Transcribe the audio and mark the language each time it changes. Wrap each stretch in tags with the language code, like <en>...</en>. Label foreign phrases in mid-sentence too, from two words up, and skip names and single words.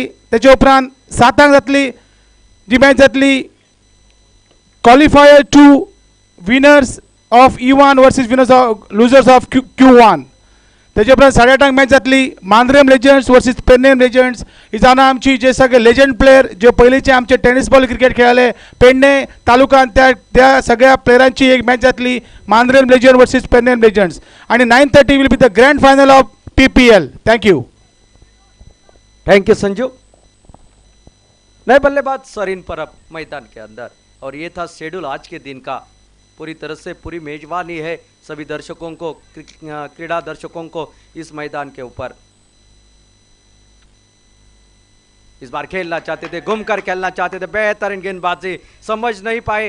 <kok>त्याच्या उपरांत 7 जातली जी मॅच जातली</kok> <en>Qualifier 2 Winners of E1 versus Winners of Losers of Q1.</en> <kok>त्याच्या उपरांत 8:30 मॅच जातली मांद्रेम लेजंड्स वर्सीस पेडणेम लेजंड्स। ही जावन आमची जे सगळे</kok> <en>legend player</en> <kok>जे पयलींचे आमचे</kok> <en>tennis ball cricket</en> <kok>खेळाले पेडणे तालुक्यात, त्या सगळ्या प्लेयरांची एक मॅच जातली मांद्रेम लेजंड वर्सीस पेडणेम लेजंड्स।</kok> <en>आणि 9:30 will be the Grand Final of PPL. thank you. thank you संजू।</en> <hi>नए बल्लेबाज सरीन परब मैदान के अंदर और ये था शेड्यूल आज के दिन का। पूरी तरह से पूरी मेजबानी है सभी दर्शकों को, क्रीड़ा दर्शकों को इस मैदान के ऊपर। इस बार खेलना चाहते थे, घूमकर खेलना चाहते थे, बेहतरीन गेंदबाजी, समझ नहीं पाए।</hi>